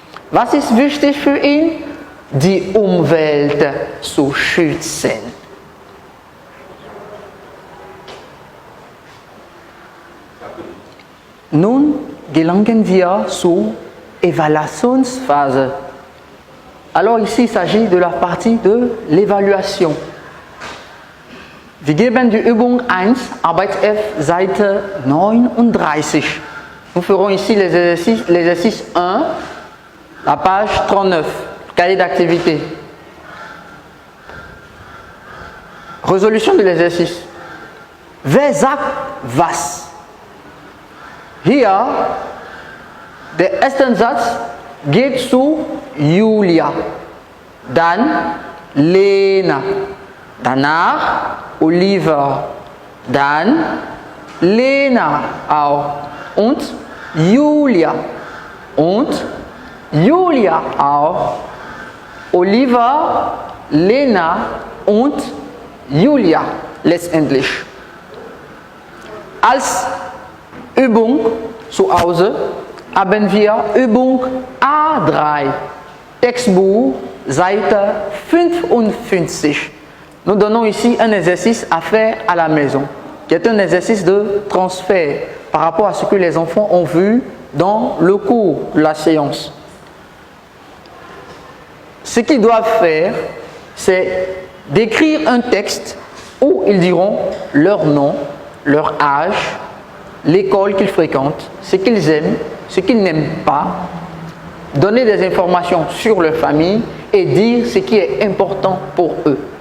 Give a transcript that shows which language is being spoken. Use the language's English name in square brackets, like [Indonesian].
[German] Was ist wichtig für ihn? Die Umwelt zu schützen. Nun gelangen wir zur Evaluationsphase. [French] Alors ici, il s'agit de la partie de l'évaluation. [German] Wir geben die Übung 1, Arbeit F, Seite 39. [French] Nous ferons ici l'exercice 1, la page 39, cahier d'activité. Résolution de l'exercice. [German] Wer sagt was? Hier, der erste Satz geht zu Julia, dann Lena, danach Oliver, dann Lena auch und Julia und Julia auch, Oliver, Lena und Julia letztendlich. Als Übung zu Hause haben wir Übung A3, Textbuch, Seite 55. [French] Nous donnons ici un exercice à faire à la maison, qui est un exercice de transfert par rapport à ce que les enfants ont vu dans le cours de la séance. Ce qu'ils doivent faire, c'est d'écrire un texte où ils diront leur nom, leur âge, l'école qu'ils fréquentent, ce qu'ils aiment, ce qu'ils n'aiment pas, donner des informations sur leur famille et dire ce qui est important pour eux.